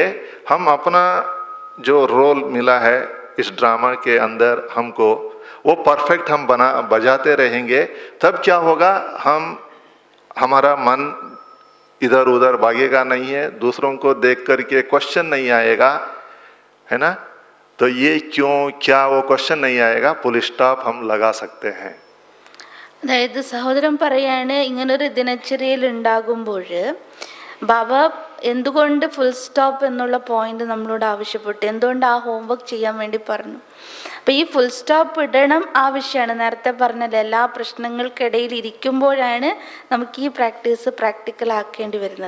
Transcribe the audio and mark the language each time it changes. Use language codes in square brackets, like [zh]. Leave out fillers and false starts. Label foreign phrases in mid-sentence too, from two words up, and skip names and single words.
[hi] हम अपना जो रोल मिला है इस ड्रामा के अंदर हमको, वो परफेक्ट हम बजाते रहेंगे. तब क्या होगा, हमारा मन इधर उधर भागेगा नहीं है, दूसरों को देख करके क्वेश्चन नहीं आएगा, है ना. तो ये क्यों क्या वो क्वेश्चन नहीं आएगा. [en] full stop [hi] हम लगा सकते हैं. [ml] അതായത് സഹോദരൻ പറയാണ്, ഇങ്ങനൊരു ദിനചര്യയിൽ ഉണ്ടാകുമ്പോൾ ബാബ എന്തുകൊണ്ട് [en] full stop [ml] എന്നുള്ള പോയിന്റ് നമ്മളോട് ആവശ്യപ്പെട്ടു, എന്തുകൊണ്ട് ആ ഹോംവർക്ക് ചെയ്യാൻ വേണ്ടി പറഞ്ഞു. അപ്പോൾ ഈ [en] full stop [ml] ഇടണം ആവശ്യമാണ്. നേരത്തെ പറഞ്ഞല്ലോ, എല്ലാ പ്രശ്നങ്ങൾക്കിടയിൽ ഇരിക്കുമ്പോഴാണ് നമുക്ക് ഈ [en] practice practical [ml] ആക്കേണ്ടി വരുന്നത്.